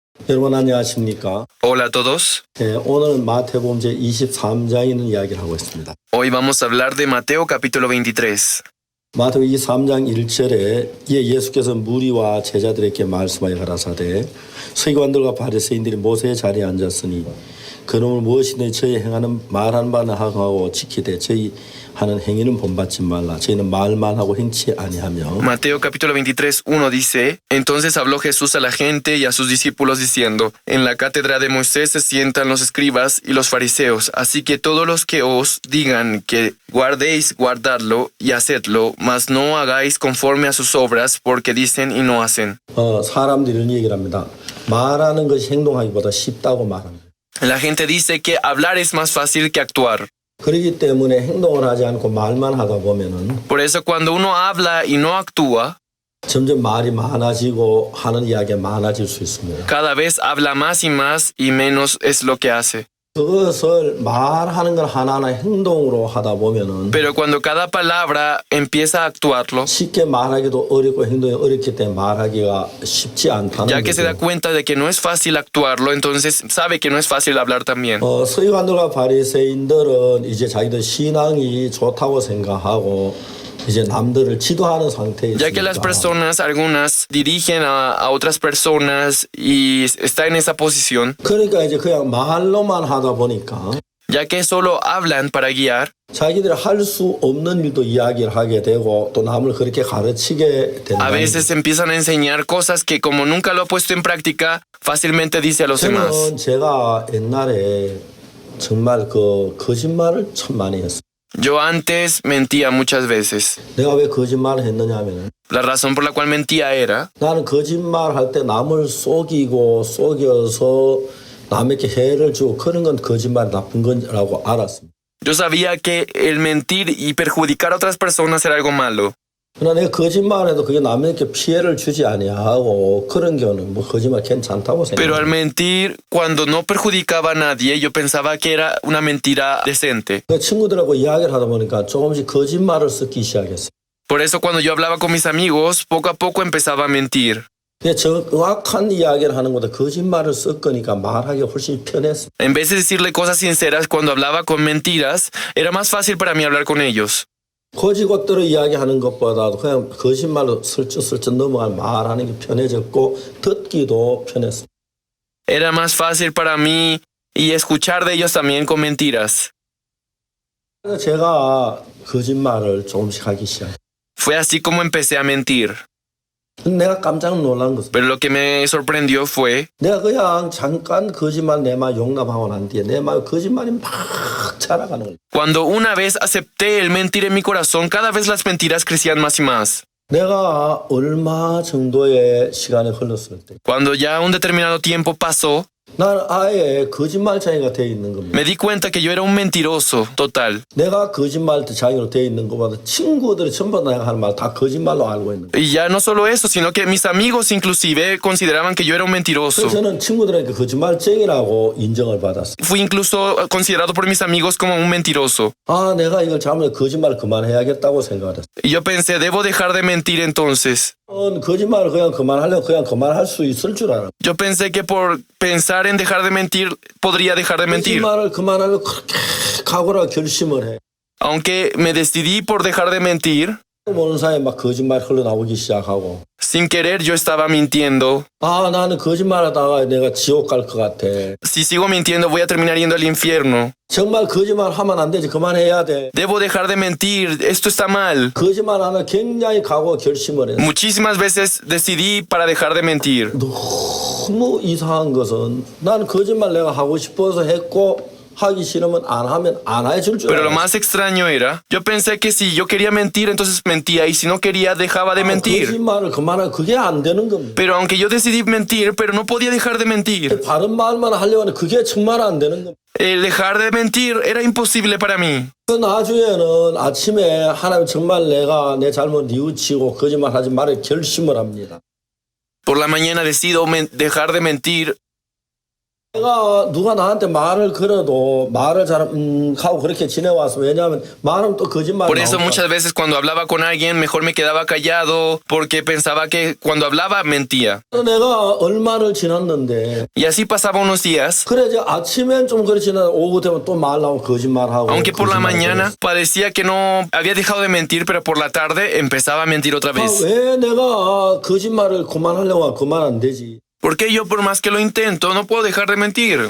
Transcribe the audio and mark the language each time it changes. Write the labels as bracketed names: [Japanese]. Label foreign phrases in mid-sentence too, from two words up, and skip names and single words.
[Korean] 여러분 안녕하십니까? [Spanish] Hola a todos. [Korean] 오늘은 마태복음 제 23장에 있는 이야기를 하고 있습니다. [Spanish] Hoy vamos a hablar de Mateo capítulo 23. [Korean] 마태복음 23장 1절에 이에 예수께서 무리와 제자들에게 말씀하여 가라사대 서기관들과 바리새인들이 모세의 자리에 앉았으니 그놈을 무엇이든지 저희 행하는 말하는 바는 하고 지키되 저희 하는 행위는 본받지 말라. 저희는 말만 하고 행치 아니하며. [Spanish] Mateo capítulo 23, 1 dice: Entonces habló Jesús a la gente y a sus discípulos diciendo: En la cátedra de Moisés se sientan los escribas y los fariseos, así que todos los que os digan que guardéis, guardadlo y hacedlo, mas no hagáis conforme a sus obras, porque dicen y no hacen. [Korean] 사람들이 이런 얘기를 합니다. 말하는 것이 행동하기보다 쉽다고 말합니다. [Spanish] La gente dice que hablar es más fácil que actuar. [Korean] 그렇기 때문에 행동을 하지 않고 말만 하다 보면은 [Spanish] Por eso cuando uno habla y no actúa, [Korean] 점점 말이 많아지고 하는 이야기가 많아질 수 있습니다. [Spanish] cada vez habla más y menos es lo que hace. [Korean] 그것을 말하는 걸 하나하나 행동으로 하다 보면은 [Spanish] Pero cuando cada palabra empieza a actuarlo, [Korean] 쉽게 말하기도 어렵고 행동이 어렵기 때문에 말하기가 쉽지 않다는 [Spanish] ya que se da [Korean] 거죠. [Spanish] cuenta de que no es fácil actuarlo, entonces sabe que no es fácil hablar también. [Korean] 서기관들과 바리새인들은 이제 자기들 신앙이 좋다고 생각하고 이제 남들을 지도하는 상태에 [Spanish] Ya que las [Korean] 있으니까 [Spanish] personas, algunas, dirigen a otras personas y está en esa posición, [Korean] 그러니까 이제 그냥 말로만 하다 보니까 [Spanish] ya que solo hablan para guiar, [Korean] 자기들이 할 수 없는 일도 이야기를 하게 되고 또 남을 그렇게 가르치게 된다. [Spanish] a veces empiezan a enseñar cosas que como nunca lo ha puesto en práctica, fácilmente dice a los demás. [Korean] 저는 제가 옛날에 정말 그 거짓말을 참 많이 했어요. [Spanish] Yo antes mentía muchas veces. [Korean] 내가 왜 거짓말을 했느냐 하면은 [Spanish] La razón por la cual mentía era [Korean] 나는 거짓말 할 때 남을 속이고 속여서 남에게 해를 주고 그런 건 거짓말이 나쁜 거라고 알았습니다. [Spanish] Yo sabía que el mentir y perjudicar a otras personas era algo malo. [Korean] 그러나 내가 거짓말해도 그게 남에게 피해를 주지 아니하고 그런 경우는 뭐 거짓말 괜찮다고 [Spanish] Pero al [Korean] 생각해요. [Spanish] mentir, cuando no perjudicaba a nadie, yo pensaba que era una mentira decente. [Korean] 그 친구들하고 이야기를 하다 보니까 조금씩 거짓말을 쓰기 시작했어요. [Spanish] Por eso cuando yo hablaba con mis amigos, poco a poco empezaba a mentir. [Korean] 그게 정확한 이야기를 하는 것보다 거짓말을 섞으니까 말하기가 훨씬 편했어요. [Spanish] En vez de decirle cosas sinceras, cuando hablaba con mentiras, era más fácil para mí hablar con ellos. [Korean] 거지것대로 이야기하는 것보다도 그냥 거짓말로 슬쩍슬쩍 넘어갈 말하는 게 편해졌고 듣기도 편했어요. [Spanish] Era más fácil para mí y escuchar de ellos también con mentiras. [Korean] 그래서 제가 거짓말을 조금씩 하기 시작했어요. [Spanish] Fue así como empecé a mentir. [Korean] 내가 깜짝 놀란 것은 [Spanish] Pero lo que me sorprendió fue [Korean] 내가 그냥 잠깐 거짓말 내 말 용납하고 난 뒤에 내 말 거짓말이 막 자라가는 거예요. [Spanish] cuando una vez acepté el mentir en mi corazón, cada vez las mentiras crecían más y más. [Korean] 내가 얼마 정도의 시간이 흘렀을 때 [Spanish] Cuando ya un determinado tiempo pasó, [Korean] 나는 아예 거짓말쟁이가 되어 있는 겁니다. [Spanish] me di cuenta que yo era un mentiroso total. [Korean] 내가 거짓말쟁이로 되어 있는 것보다 친구들이 전부 다 내가 하는 말 다 거짓말로 알고 있는 거예요. [Spanish] Y ya no solo eso, sino que mis amigos inclusive consideraban que yo era un mentiroso. [Korean] 그래서 저는 친구들에게 거짓말쟁이라고 인정을 받았어요. [Spanish] Fui incluso considerado por mis amigos como un mentiroso. [Korean] 아, 내가 이걸 잘못해 거짓말을 그만해야겠다고 생각을 했어요. [Spanish] Y yo pensé, debo dejar de mentir entonces. [Korean] 거짓말을 그냥 그만하려고 그냥 그만할 수 있을 줄 알아. [Spanish] Yo pensé que por pensar en dejar de mentir, podría dejar de mentir. [Korean] 거짓말을 그만하려고 그렇게 각오라 결심을 해. [Spanish] Aunque me decidí por dejar de mentir, [Korean] 모르는 사이에 막 거짓말이 흘러나오기 시작하고 [Spanish] sin querer yo estaba mintiendo. [Korean] 아, 나는 거짓말하다가 내가 지옥 갈 것 같아. [Spanish] Si sigo mintiendo voy a terminar yendo al infierno. [Korean] 정말 거짓말 하면 안 되지. 그만해야 돼. [Spanish] Debo dejar de mentir, esto está mal. [Korean] 거짓말 하는 굉장히 각오 결심을 했어. [Spanish] Muchísimas veces decidí para dejar de mentir. [Korean] 너무 이상한 것은 나는 거짓말 내가 하고 싶어서 했고 하기 싫으면 안 하면 안 해줄 줄 [Spanish] Pero lo [Korean] 알았어. [Spanish] más extraño era, yo pensé que si yo quería mentir, entonces mentía, y si no quería, dejaba de mentir. [Korean] 거짓말을 그만하면 그게 안 되는 겁니다. [Spanish] Pero aunque yo decidí mentir, pero no podía dejar de mentir. [Korean] 바른 말만 하려고 하는데 그게 정말 안 되는 겁니다. [Spanish] El dejar de mentir era imposible para mí. [Korean] 그 나중에는 아침에 하나님 정말 내가 내 잘못 뉘우치고 거짓말 하지 말을 결심을 합니다. [Spanish] Por la mañana decido dejar de mentir. [Korean] 내가 누가 나한테 말을 걸어도 말을 잘 하고 그렇게 지내왔어. 왜냐하면 말은 또 거짓말. [Spanish] Por eso muchas veces cuando hablaba con alguien mejor me quedaba callado porque pensaba que cuando hablaba mentía. [Korean] 내가 얼마를 지났는데 [Spanish] Y así pasaba unos días, [Korean] 그래 이제 아침엔 좀 그렇지만 오후 되면 또 말하고 거짓말하고. [Spanish] aunque por la [Korean] 거짓말하고. [Spanish] mañana parecía que no había dejado de mentir, pero por la tarde empezaba a mentir otra vez. [Korean] 왜 내가 거짓말을 그만하려고 그만 안 되지? [Spanish] Porque yo por más que lo intento no puedo dejar de mentir.